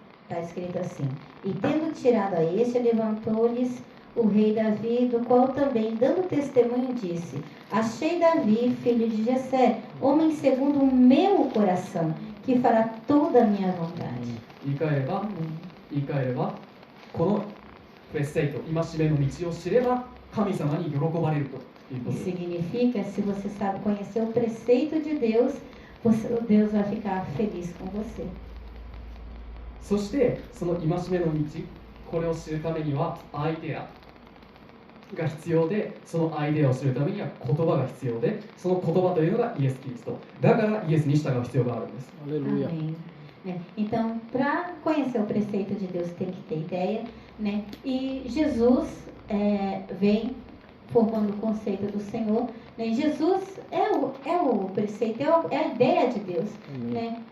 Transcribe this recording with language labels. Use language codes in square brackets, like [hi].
[pt] Está escrito assim: E tendo tirado a este, levantou-lhes o rei Davi, do qual também, dando testemunho, disse: Achei Davi, filho de Jessé, homem segundo o meu coração, que fará toda a minha vontade. [ja] 言い換えれば、このプレセイト、戒めの道を知れば、神様に喜ばれるということです。 [pt] Significa, se você sabe conhecer o preceito de Deus, Deus vai ficar feliz com você. [ja] そして、その戒めの道、これを知るためにはアイデアが必要で、そのアイデアを知るためには言葉が必要で、その言葉というのがイエス・キリスト。だからイエスに従う必要があるんです。 [pt] Aleluia. Amém. Então, para conhecer o preceito de Deus, tem que ter ideia, né? E Jesus vem formando o conceito do Senhor, né? Jesus é o preceito, é a ideia de Deus, né?